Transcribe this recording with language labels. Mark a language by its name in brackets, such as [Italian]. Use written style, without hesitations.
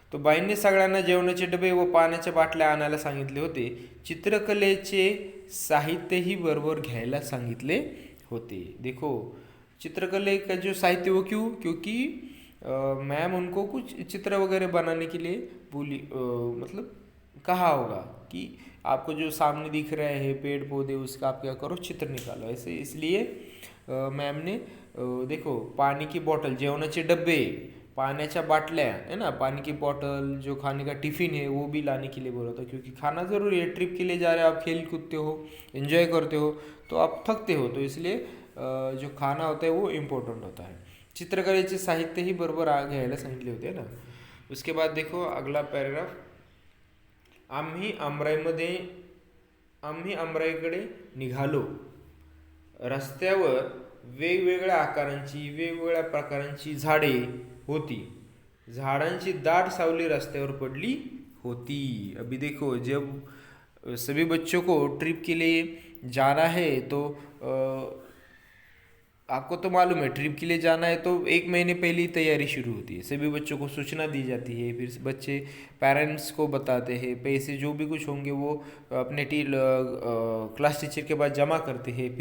[Marathi] तो बाईंनी सगळ्यांना जेवणाचे डबे व पाण्याच्या बाटल्या आणायला सांगितले होते. चित्रकलेचे साहित्यही बरोबर घ्यायला सांगितले होते. [Hindi] देखो, चित्रकले का जो साहित्य वो क्यों, क्योंकि मैम उनको कुछ चित्र वगैरह बनाने के लिए बोली, मतलब कहा होगा कि आपको जो सामने दिख रहे हैं पेड़ पौधे, उसका आप क्या करो, चित्र निकालो ऐसे. इसलिए मैम ने देखो, पानी की बॉटल, [Marathi] जेवणाचे डब्बे, पाण्याच्या बाटल्या, [Hindi] है ना, पानी की बॉटल, जो खाने का टिफ़िन है वो भी लाने के लिए बोला था, क्योंकि खाना ज़रूरी है. ट्रिप के लिए जा रहे हो आप, खेल कूदते हो, एंजॉय करते हो, तो आप थकते हो, तो इसलिए जो खाना होता है वो इम्पोर्टेंट होता है. [Marathi] चित्रकलेचे साहित्य ही बरोबर घ्यायला सांगितले होते ना. [Hindi] उसके बाद देखो अगला पैराग्राफ. [Marathi] आम्ही आमराईकडे निघालो. रस्त्यावर वेगवेगळ्या आकारांची, वेगवेगळ्या प्रकारांची झाडे होती. झाडांची दाट सावली रस्त्यावर पडली होती. [Hindi] अभी देखो, जब सभी बच्चों को ट्रिप के लिए जाना है तो आपको तो मालूम है, ट्रिप के लिए जाना है तो एक महीने पहले ही तैयारी शुरू होती है. सभी बच्चों को सूचना दी जाती है, फिर बच्चे पेरेंट्स को बताते हैं, पैसे जो भी कुछ होंगे वो अपने क्लास टीचर के पास जमा करते हैं.